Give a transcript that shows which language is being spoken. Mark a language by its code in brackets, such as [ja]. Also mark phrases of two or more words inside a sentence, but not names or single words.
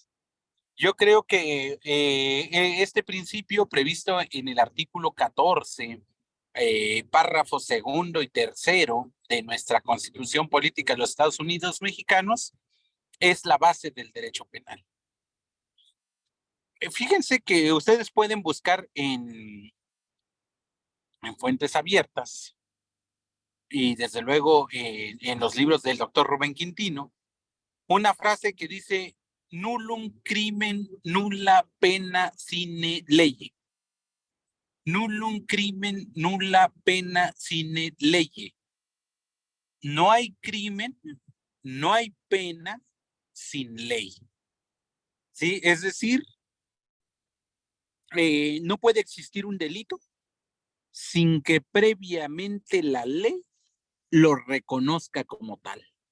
[es] Yo creo que este principio previsto en el artículo 14, párrafo segundo y tercero de nuestra Constitución Política de los Estados Unidos Mexicanos, es la base del derecho penal. Fíjense que ustedes pueden buscar en fuentes abiertas y desde luego en los libros del doctor Rubén Quintino, una frase que dice: [la] nullum crimen, nulla pena sine lege. Nullum crimen, nulla pena sine lege. [es] No hay crimen, no hay pena sin ley. ¿Sí? Es decir, no puede existir un delito sin que previamente la ley lo reconozca como tal.